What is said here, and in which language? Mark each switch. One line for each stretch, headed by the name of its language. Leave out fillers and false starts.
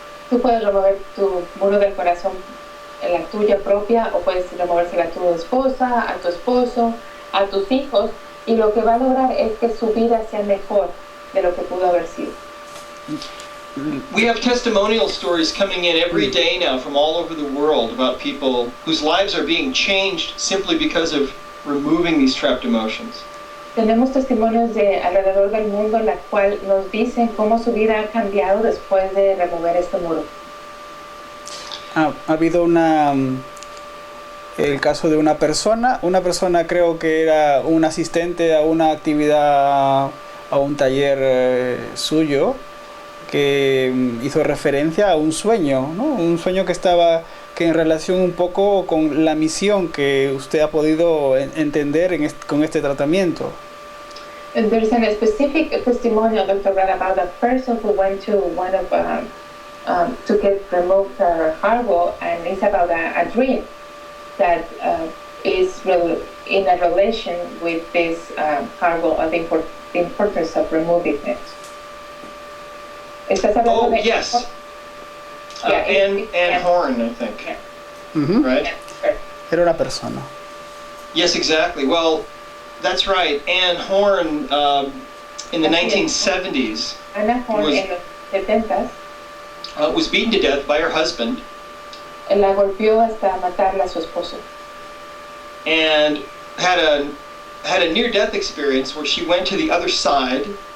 Spanish: Tú puedes remover tu muro del corazón, la tuya propia, o puedes removérsela a tu esposa, a tu esposo, a tus hijos, y lo que va a lograr es que su vida sea mejor de lo que pudo haber sido.
English: We have testimonial stories coming in every day now from all over the world about people whose lives are being changed simply because of removing these trapped emotions.
Spanish: Tenemos testimonios de alrededor del mundo en la cual nos dicen cómo su vida ha cambiado después de remover este muro. Ha habido el caso de una persona creo que era un asistente a una actividad, a un taller suyo, que hizo referencia a un sueño, ¿no? Un sueño que en relación un poco con la misión que usted ha podido entender con este tratamiento.
English: And there's a specific testimonial, Dr. Brad, about a person who went to one of to get removed her heart wall, and it's about a dream that is in a relation with this heart wall, the importance of removing it.
Spanish: ¿Estás hablando de
English: yes. Anne Horn, I think. Ujú. Right?
Spanish: Era una persona.
English: Yes, exactly. Well, that's right. Anne Horn, in the 1970s,
Spanish: Anna Horn
English: was-
Spanish: en los 70s
English: was beaten to death by her husband
Spanish: la golpeó hasta matarla a su esposo.
English: and had a near-death experience where she went to the other side